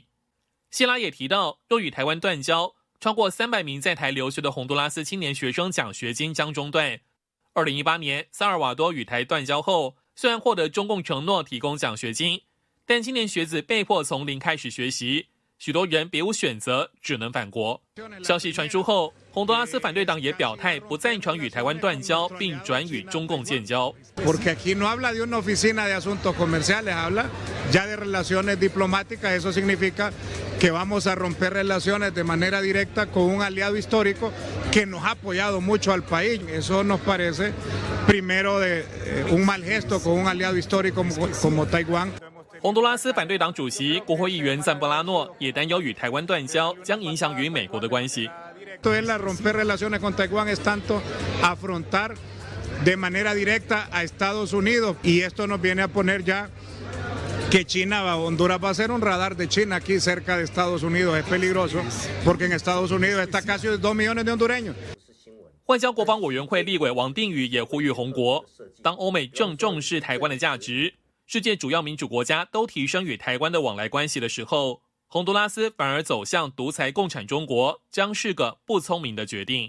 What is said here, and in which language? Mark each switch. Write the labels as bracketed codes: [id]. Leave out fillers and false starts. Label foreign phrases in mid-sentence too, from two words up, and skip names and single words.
[zh] 谢拉也提到，若与台湾断交，超过300名在台留学的洪都拉斯青年学生奖学金将中断。2018年萨尔瓦多与台断交后，虽然获得中共承诺提供奖学金，但青年学子被迫从零开始学习，许多人别无选择，只能返国。消息传出后，洪都拉斯反对党也表态不赞成与台湾断交，并转与中共建交。 [es] Porque aquí no habla de una oficina de asuntos comerciales, habla ya de relaciones diplomáticas. Eso significa que vamos a romper relaciones de manera directa con un aliado histórico que nos ha apoyado mucho al país. Eso nos parece primero de un mal gesto con un aliado histórico como Taiwán. [zh] 洪都拉斯反对党主席国会议员赞布拉诺也担忧与台湾断交将影响与美国的关系。 [es] Romper relaciones con Taiwán es tanto afrontar de manera directa a Estados Unidos y esto nos viene a poner ya que Honduras va a ser un radar de China aquí cerca de Estados Unidos. Es peligroso porque en Estados Unidos está casi 2 millones de hondureños. [zh] 外交国防委员会立委王定宇也呼吁洪国，当欧美正重视台湾的价值， 世界主要民主国家都提升与台湾的往来关系的时候，洪都拉斯反而走向独裁共产中国，将是个不聪明的决定。